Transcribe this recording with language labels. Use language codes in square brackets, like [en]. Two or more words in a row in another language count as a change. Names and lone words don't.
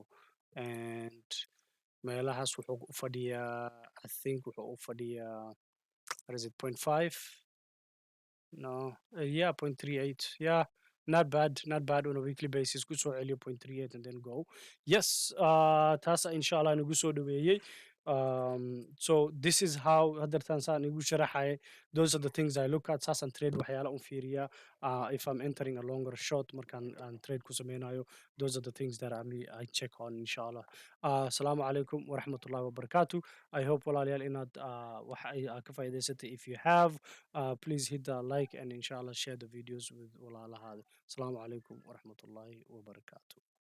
[so] And meelahaas wuxuu u fadhiyaa, [en] I think [so] wuxuu u fadhiyaa, [en] what is it, 0.5? No, yeah, 0.38. Yeah, not bad, not bad on a weekly basis. [so] Ku soo celiyo 0.38 [en] and then go. Yes, [so] taasa inshallah nagu soo dhaweeyey. [en] So this is how [so] hadartan saan igu sharaxay. [en] Those are the things I look at. [so] Saasan trade waxyaala un fiiriya. [en] If I'm entering a longer short [so] markaan aan trade ku sameynayo, [en] those are the things that I check on inshallah. [ar] السلام عليكم ورحمة الله وبركاته. [en] I hope [so] walaalayaal inaad wax ay ka faa'iidaysatay. [en] If you have, please hit the like and inshallah share the videos with walaalahaada. [ar] السلام عليكم ورحمة الله وبركاته.